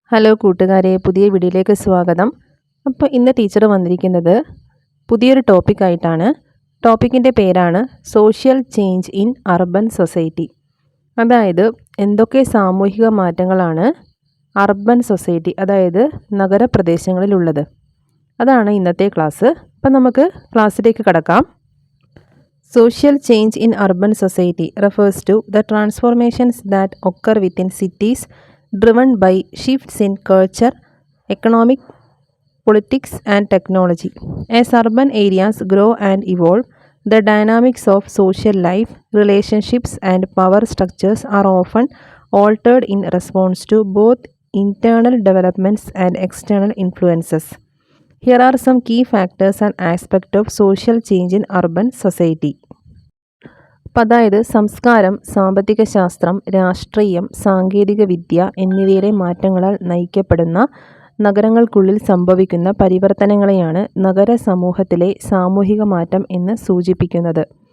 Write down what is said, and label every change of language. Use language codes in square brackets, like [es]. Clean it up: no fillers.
[ml] Hello കൂട്ടുകാരെ, പുതിയ വീഡിയോയിലേക്ക് സ്വാഗതം. അപ്പോൾ ഇന്ന് ടീച്ചർ വന്നിരിക്കുന്നത് പുതിയൊരു ടോപ്പിക്കായിട്ടാണ്. ടോപ്പിക്കിൻ്റെ പേരാണ് [en] Social change in urban society. [ml] അതായത് എന്തൊക്കെ സാമൂഹിക മാറ്റങ്ങളാണ് അർബൻ സൊസൈറ്റി, അതായത് നഗരപ്രദേശങ്ങളിലുള്ളത്. അതാണ് ഇന്നത്തെ ക്ലാസ്. അപ്പം നമുക്ക് ക്ലാസ്സിലേക്ക് കടക്കാം. [en] Social change in urban society refers to the transformations that occur within cities driven by shifts in culture, economic, politics, and technology. As urban areas grow and evolve, the dynamics of social life, relationships, and power structures are often altered in response to both internal developments and external influences. Here are some key factors and aspects of social change in urban society. [ml] അപ്പം അതായത് സംസ്കാരം, സാമ്പത്തിക ശാസ്ത്രം, രാഷ്ട്രീയം, സാങ്കേതിക വിദ്യ എന്നിവയിലെ മാറ്റങ്ങളാൽ നയിക്കപ്പെടുന്ന നഗരങ്ങൾക്കുള്ളിൽ സംഭവിക്കുന്ന പരിവർത്തനങ്ങളെയാണ് നഗര സമൂഹത്തിലെ സാമൂഹിക മാറ്റം എന്ന് സൂചിപ്പിക്കുന്നത്.